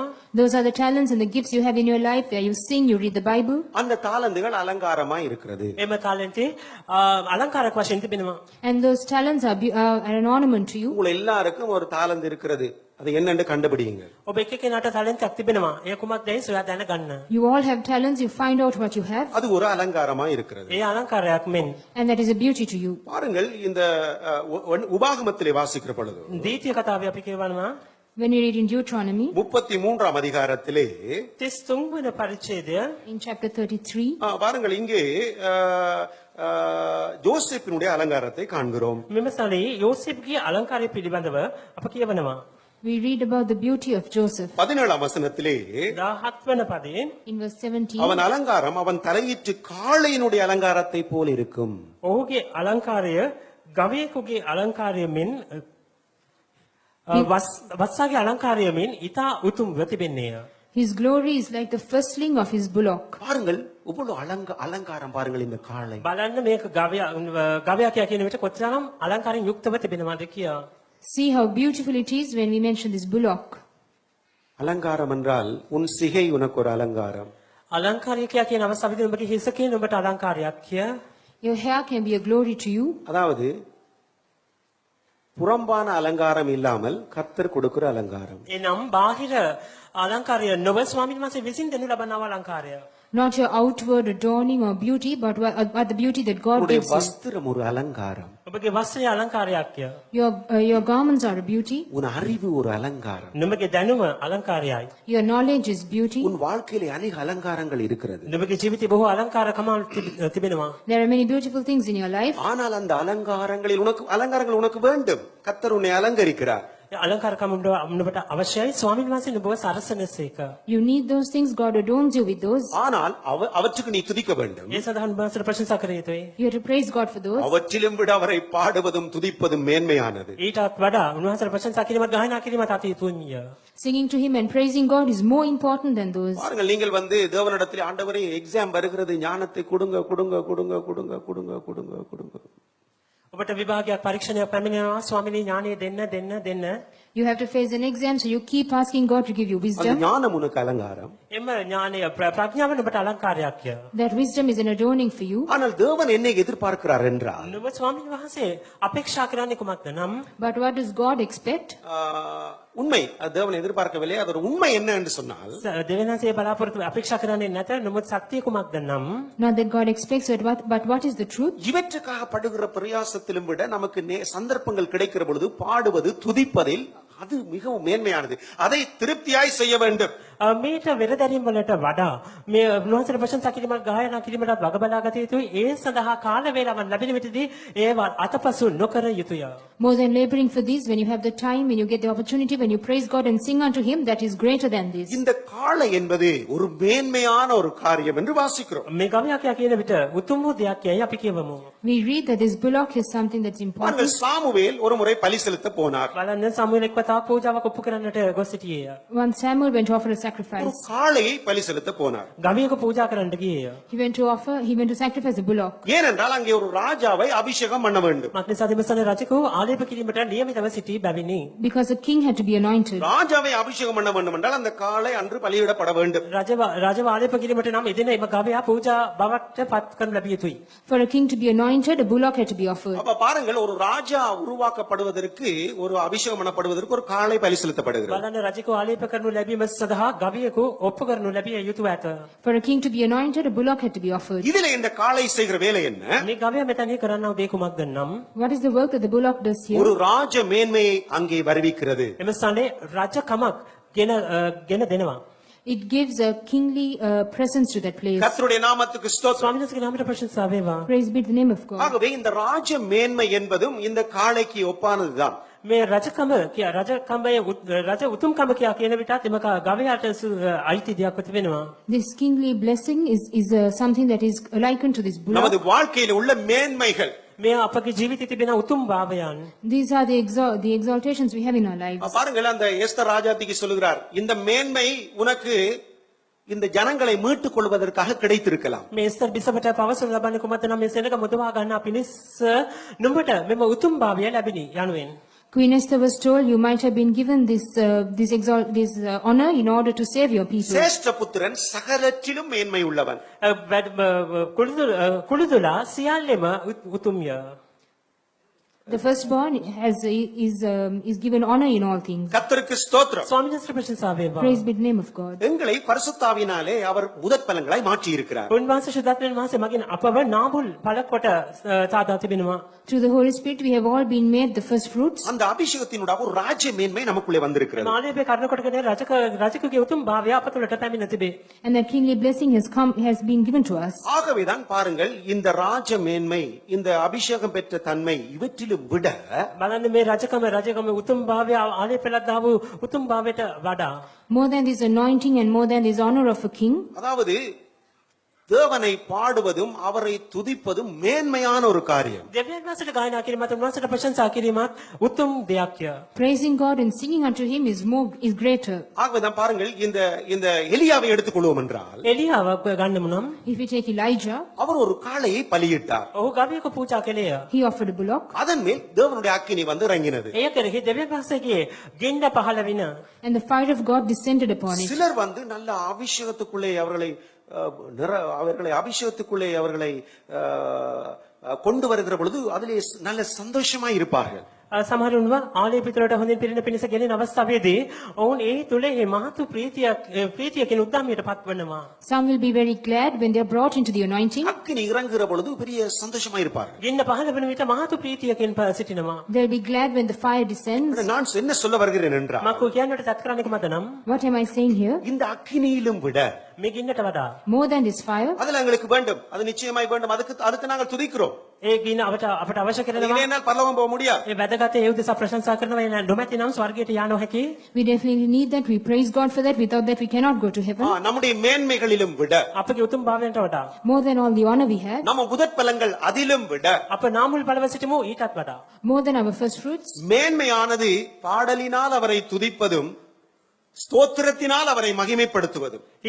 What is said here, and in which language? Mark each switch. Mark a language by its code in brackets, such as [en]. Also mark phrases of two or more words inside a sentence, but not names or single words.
[en] Those are the talents and the gifts you have in your life where you sing, you read the Bible. [ta] அந்த தாளந்துகள் அலங்காரமாய் இருக்கிறது. [si] එම තාලන්තේ අලංකාරක වශයෙන් තිබෙනවා. [en] And those talents are an ornament to you. [ta] உங்கள் எல்லாருக்கும் ஒரு தாளந்து இருக்கிறது. அது என்னன்னு கண்டுபிடிங்க. [si] ඔබ එක කෙනාට තාලන්තයක් තිබෙනවා. ඒ කුමක්දයි සොයා දැන ගන්න. [en] You all have talents, you find out what you have. [ta] அது ஒரு அலங்காரமாய் இருக்கிறது. [si] ඒ අලංකාරයක් මෙන්. [en] And that is a beauty to you. [ta] பாருங்கள் இந்த உபாகமத்திலே வாசிக்கிற பொழுது [si] දීතිය කතාවේ අපි කියවනවා [en] When you read in Deuteronomy, [ta] 33ஆம் அதிகாரத்திலே [si] 33 වන පරිච්ඡේදය [en] in chapter 33, [ta] பாருங்கள் இங்கே ஜோசப்பினுடைய அலங்காரத்தை காண்கிறோம். [si] මෙම සලේ යෝසෙෆ්ගේ අලංකාරය පිළිබඳව අප කියවනවා. [en] we read about the beauty of Joseph. [ta] 17ஆம் வசனத்திலே [si] 17 වන පදයෙන් [en] In verse 17, [ta] அவன் அலங்காரம் அவன் தலையிட்டு காளையினுடைய அலங்காரத்தை போல் இருக்கும். [si] ඔහුගේ අලංකාරය ගවයෙකුගේ අලංකාරය මෙන් වස්සාගේ අලංකාරය මෙන් ඊතා උතුම්ව තිබෙන්නේය. [en] his glory is like the firstling of his bullock. [ta] பாருங்கள் இவ்வளவு அலங்காரம் பாருங்கள் இந்த காளை. [si] බලන්න මේක ගවයා කියන විට කොතරම් අලංකාරයෙන් යුක්තව තිබෙනවද කියා. [en] See how beautiful it is when we mention this bullock. [ta] அலங்காரம் என்றால் உன் சிகை உனக்கு ஒரு அலங்காரம். [si] අලංකාරය කියන අවස්ථාවේදී ඔබගේ හිස කියන ඔබට අලංකාරයක් කිය. [en] Your hair can be a glory to you. [ta] அதாவது புறம்பான அலங்காரம் இல்லாமல் கர்த்தர் கொடுக்கிற அலங்காரம். [si] එනම් බාහිර අලංකාරය නොව ස්වාමීන් වහන්සේ විසින් දෙනු ලබන අලංකාරය. [en] Not your outward adorning or beauty, but the beauty that God [ta] உன்னுடைய [en] gives you. [ta] வஸ்திரம் ஒரு அலங்காரம். [si] ඔබගේ වස්ත්‍රය අලංකාරයක් කිය. [en] Your garments are a beauty. [ta] உன் அறிவு ஒரு அலங்காரம். [si] නුඹගේ දැනුම අලංකාරයයි. [en] Your knowledge is beauty. [ta] உன் வாழ்க்கையிலே அநேக அலங்காரங்கள் இருக்கிறது. [si] නුඹගේ ජීවිතේ බොහෝ අලංකාරකම තිබෙනවා. [en] There are many beautiful things in your life. [ta] ஆனால் அந்த அலங்காரங்கள் உனக்கு வேண்டும். கர்த்தர் உன்னை அலங்கரிக்கிறார். [si] ඒ අලංකාරකම නුඹට අවශ්‍යයි ස්වාමීන් වහන්සේ නුඹව සරසනසේක. [en] You need those things. God adorns you with those. [ta] ஆனால் அவற்றுக்கு நீ துதிக்க வேண்டும். [si] ඒ සඳහා නුඹ ප්‍රශංසා කර යුතුයි. [en] You have to praise God for those. [ta] அவற்றிலும் விட அவரை பாடுவதும் துதிப்பதும் மேன்மையானது. [si] ඊටත් වඩා උන්වහන්සේට ප්‍රශංසා කිරීමත් ගායනා කිරීමත් අති උතුම්ය. [en] Singing to Him and praising God is more important than those. [ta] பாருங்கள் நீங்கள் தேவனிடத்தில் ஆண்டவரே எக்ஸாம் வருகிறது ஞானத்தை கொடுங்க கொடுங்க கொடுங்க கொடுங்க கொடுங்க கொடுங்க கொடுங்க. [si] ඔබට විභාගයක් පරීක්ෂණයක් පැමිණෙනවා ස්වාමීනි ඥානය දෙන්න. [en] You have to face an exam, so you keep asking God to give you [ta] அந்த [en] wisdom. [ta] ஞானம் உனக்கு அலங்காரம். [si] එම ඥානය ප්‍රඥාව නුඹට අලංකාරයක්ය. [en] That wisdom is an adorning for you. [ta] ஆனால் தேவன் என்னை எதிர்பார்க்கிறார் என்றால் [si] නුඹ ස්වාමීන් වහන්සේ අපේක්ෂා කරන්නේ කුමක්ද නම් [en] But what does God expect? [ta] உண்மை அது தேவன் எதிர்பார்க்கவில்லை. அது ஒரு உண்மை என்ன என்று சொன்னால் [si] දෙවියන්සේ බලාපොරොත්තු අපේක්ෂා කරන්නේ නැත. නුඹ සත්‍ය කුමක්ද නම් [en] Not that God expects it, but what is the truth? [ta] இவற்றுக்காக படுகிற பிரயாசத்திலும் விட நமக்கு சந்தர்ப்பங்கள் கிடைக்கிற பொழுது பாடுவது துதிப்பதில் அது மிகவும் மேன்மையானது. அதை திருப்தியாய் செய்ய வேண்டும். [si] මේට වෙරදැරීම් වලට වඩා මේ උන්වහන්සේට ප්‍රශංසා කිරීමක් ගායනා කිරීමට වග බලා ගත යුතුයි. ඒ සඳහා කාල වේලාවන් ලැබෙන විටදී ඒවා අතපසු නොකර යුතුය. [en] More than laboring for these, when you have the time, when you get the opportunity, when you praise God and sing unto Him, that is greater than this. [ta] இந்த காளை என்பது ஒரு மேன்மையான ஒரு காரியம் என்று வாசிக்கிறோம். [si] මේ ගවයා කියන විට උතුම් වූ දෙයක් යයි අපි කියවමු. [en] We read that this bullock is something that's important. [ta] சாமுவேல் ஒரு முறை பலி செலுத்த போனார். [si] බලන්න සමුවෙල් එක්වතාව පූජාවක් ඔප්පු කරන්නට ගොස් සිටියේය. [en] Once Samuel went to offer a [ta] ஒரு [en] sacrifice. [ta] காளையை பலி செலுத்த போனார். [si] ගවයෙකු පූජා කරන්නට ගියේය. [en] He went to sacrifice a bullock. [ta] ஏனென்றால் அங்கே ஒரு ராஜாவை அபிஷேகம் பண்ண வேண்டும். [si] මක්නිසා දෙමසන රජකෝ ආලේප කිරීමට නියමිතව සිටි බැවිනි. [en] Because the king had to be anointed. [ta] ராஜாவை அபிஷேகம் பண்ண வேண்டும் என்றால் அந்த காளை அன்று பலியிடப்பட வேண்டும். [si] රජව ආලේප කිරීමට නම් එදින එම ගවයා පූජා බවට පත් කරනු ලැබිය යුතුයි. [en] For a king to be anointed, a bullock had to be offered. [ta] அப்ப பாருங்கள் ஒரு ராஜா உருவாக்கப்படுவதற்கு ஒரு அபிஷேகம் பண்ணப்படுவதற்கு ஒரு காளை பலி செலுத்தப்படுகிறது. [si] බලන්න රජකෝ ආලේප කරනු ලැබීම සඳහා ගවයෙකු ඔප්පු කරනු ලැබිය යුතු ඇත. [en] For a king to be anointed, a bullock had to be offered. [ta] இதுல இந்த காளை செய்கிற வேலை என்ன? [si] මේ ගවයා මෙතන කරන්නව දේ කුමක්ද නම් [en] What is the work that the bullock does here? [ta] ஒரு ராஜ மேன்மையை அங்கே வருவிக்கிறது. [si] එම ස්ථානයේ රජකමක් ගෙන දෙනවා. [en] It gives a kingly presence to that place. [ta] கர்த்தருடைய நாமத்துக்கு ஸ்தோத்திரம். [si] ස්වාමීන් වහන්සේගේ නාමයට ප්‍රශංසා වේවා. [en] Praise be to the name of God. [ta] ஆகவே இந்த ராஜ மேன்மை என்பதும் இந்த காளைக்கு ஒப்பானதுதான். [si] මේ රජ උතුම්කම කියන විටත් එම ගවයාට අයිති දෙයක් තිබෙනවා. [en] This kingly blessing is something that is likened to this bullock. [ta] நமது வாழ்க்கையில் உள்ள மேன்மைகள் [si] මේ අපගේ ජීවිතයේ තිබෙන උතුම් භාවයන්. [en] These are the exaltations we have in our lives. [ta] பாருங்கள் அந்த எஸ்தர் ராஜாத்திக்கு சொல்லுகிறார் இந்த மேன்மை உனக்கு இந்த ஜனங்களை மீட்டுக் கொள்வதற்காக கிடைத்திருக்கலாம். [si] මේ ස්තර බිසවට පවසන ලබන්නේ කුමක්ද නම් මේ සෙනඟ මුදවා ගන්න පිණිස නුඹට මෙම උතුම් භාවය ලැබිනි යනුවෙන්. [en] Queen Esther was told, you might have been given this honor in order to save your people. [ta] சிரேஷ்ட புத்திரன் சகலற்றிலும் மேன்மை உள்ளவன். [si] කුළුදුලා සියල්ලෙම උතුම්ය. [en] The firstborn is given honor in all things. [ta] கர்த்தருக்கு ஸ்தோத்திரம். [si] ස්වාමීන් වහන්සේට ප්‍රශංසා වේවා. [en] Praise be the name of God. [ta] எங்களை பரிசுத்தாவினாலே அவர் முதற்பலன்களாய் மாற்றி இருக்கிறார். [si] උන්වහන්සේ ශුද්ධත්වයෙන් වහන්සේ මගින් අපව නාඹුල් පළකොට සාදා තිබෙනවා. [en] Through the Holy Spirit, we have all been made the first fruits. [ta] அந்த அபிஷேகத்தினூடாக ஒரு ராஜ்ய மேன்மை நமக்குள்ளே வந்திருக்கிறது. [si] මාළිගයේ කර්ණ කොටගෙන රජකගේ උතුම් භාවය අප තුළට පැමිණ තිබේ. [en] And that kingly blessing has been given to us. [ta] ஆகவேதான் பாருங்கள் இந்த ராஜ மேன்மை இந்த அபிஷேகம் பெற்ற தன்மை இவற்றிலும் விட [si] බලන්න මේ රජකම උතුම් භාවය ආලේ පෙළක් දාපු උතුම් භාවයට වඩා [en] More than this anointing and more than this honor of a king, [ta] அதாவது தேவனை பாடுவதும் அவரை துதிப்பதும் மேன்மையான ஒரு காரியம். [si] දෙවියන් වහන්සේට ගායනා කිරීමත් උන්වහන්සේට ප්‍රශංසා කිරීමත් උතුම් දෙයක්ය. [en] praising God and singing unto him is greater. [ta] ஆகவேதான் பாருங்கள் இந்த இந்த எலியாவை எடுத்துக்கொள்வோம் என்றால் [si] එලියාව ගන්නමු නම් [en] If we take Elijah, [ta] அவர் ஒரு காளையை பலியிட்டார். [si] ඔහු ගවයෙකු පූජා කළේය. [en] he offered a bullock, [ta] அதன் மேல் தேவனுடைய அக்கினி வந்து இறங்கினது. [si] එය කෙරෙහි දෙවියන් වහන්සේගේ ගින්න පහළ වින [en] and the fire of God descended upon it. [ta] சிலர் வந்து நல்ல அபிஷேகத்துக்குள்ளே அவர்களை அபிஷேகத்துக்குள்ளே அவர்களை கொண்டு வருகிற பொழுது அதிலே நல்ல சந்தோஷமா இருப்பார்கள். [si] සමහරුන්ව ආලේ පිටරට හොඳින් පිරින පිණිස ගෙනෙන අවස්ථාවේදී ඔවුන් ඒ තුලේ මහතු ප්‍රීතියකින් උද්දාමයට පත්වනවා. [en] Some will be very glad when they are brought into the anointing. [ta] அக்கினி இறங்குகிற பொழுது பெரிய சந்தோஷமா இருப்பார்கள். [si] ගින්න පහළ වෙන විට මහතු ප්‍රීතියකින් සිටිනවා. [en] They'll be glad when the fire descends. [ta] நான் என்ன சொல்ல வருகிறேன் என்றால் [si] මක්කෝ කියන්නට තත් කරන්නේ කොහමද නම් [en] What am I saying here? [ta] இந்த அக்கினியிலும் விட [si] මේ ගින්නට වඩා [en] More than this fire, [ta] அதுல எங்களுக்கு வேண்டும், அது நிச்சயமாய் வேண்டும், அதுக்கு நாங்கள் துதிக்கிறோம். [si] ඒ ගින්න අපට අවශ්‍ය කරනවා. [ta] இல்லையென்றால் பரலோகம் போக முடியாது. [si] ඒ වැදගත් ඒ උදෙසා ප්‍රශංසා කරනවා. එන නොමැති නම් ස්වර්ගයට යා නොහැකි. [en] we definitely need that. We praise God for that. Without that, we cannot go to heaven. [ta] நம்முடைய மேன்மைகளிலும் விட [si] අපගේ උතුම් භාවයන්ට වඩා [en] More than all the honor we have, [ta] நம்ம முதற்பலங்கள் அதிலும் விட [si] අප නාමුල් බලව සිටමු ඊටත් වඩා [en] more than our first fruits, [ta] மேன்மையானது பாடலினால் அவரை துதிப்பதும் ஸ்தோத்திரத்தினால் அவரை மகிமைப்படுத்துவதும்.